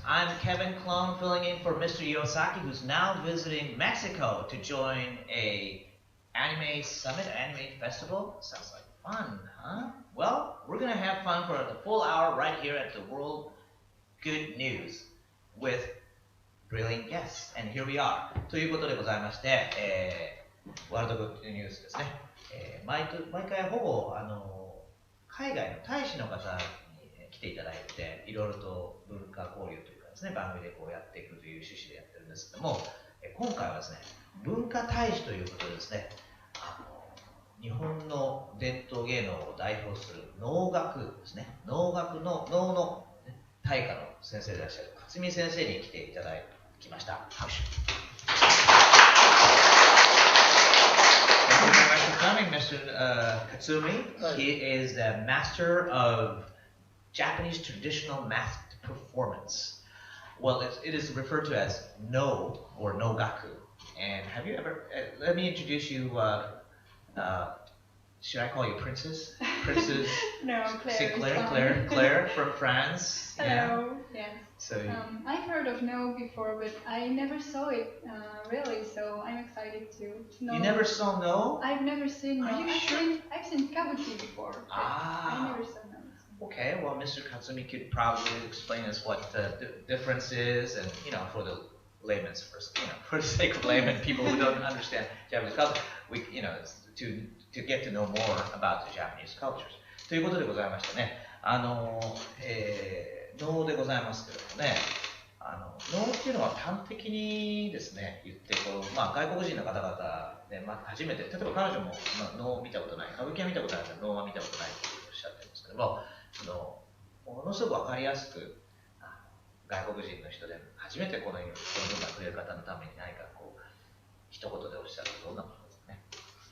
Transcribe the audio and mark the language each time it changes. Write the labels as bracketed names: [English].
[English] I'm Kevin Clone filling in for Mr. Yosaki, who's now visiting Mexico to join a anime summit, anime festival. Sounds like fun, huh? Well, we're going to have fun for the full hour right here at the World Good News with brilliant guests. And here we are. [Japanese] ということでございまして、ワールドグッドニュースですね。毎回ほぼ海外の大使の方に来ていただいて、いろいろと文化交流というかですね、番組でこうやっていくという趣旨でやってるんですけども、今回はですね、文化大使ということでですね、日本の伝統芸能を代表する能楽ですね、能楽の能の大家の先生でいらっしゃる勝美先生に来ていただきました。拍手。 [English] Thank you very much for coming, Mr. Katsumi. He is the master of Japanese traditional masked performance. Well, it is referred to as no or no gaku. And have you ever? Let me introduce you. Should I call you Princess? Princess? No, Claire. Claire from France. Hello. Yeah. Yes. So I've heard of No before, but I never saw it really. So I'm excited to know. You never saw No? I've never seen No. Are you sure? I've seen Kabuki before. But I never saw No. Okay. Well, Mr. Katsumi could probably explain us what the difference is, and for the layman's first, for the sake of layman people who don't understand Japanese culture, we, to get to know more about the Japanese cultures. [Japanese] ということでございましてね、能でございますけれどもね、能っていうのは端的にですね、言って外国人の方々で、初めて、例えば彼女も、能を見たことない、歌舞伎は見たことないけど、能は見たことないとおっしゃってるんですけども、ものすごくわかりやすく、外国人の人で初めてこの文化に触れる方のために何か一言でおっしゃるとどんなことですかね。